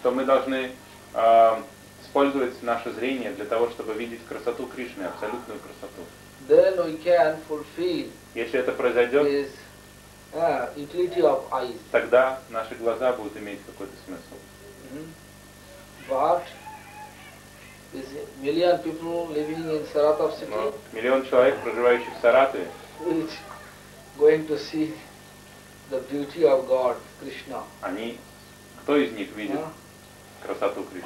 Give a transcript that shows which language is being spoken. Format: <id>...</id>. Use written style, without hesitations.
<ru>Что мы должны использовать наше зрение для того, чтобы видеть красоту Кришны, абсолютную красоту.</ru> <en>Then we can fulfill.</en> <ru>Если это произойдет.</ru> <en>Utility of eyes.</en> <ru>Тогда наши глаза будут иметь какой-то смысл.</ru> <en>But is million people living in Saratov city?</en> <ru>Миллион человек, проживающих в Саратове.</ru> <en>Which going to see the beauty of God, Krishna?</en> <ru>Они, кто из них видит красоту Кришны?</ru>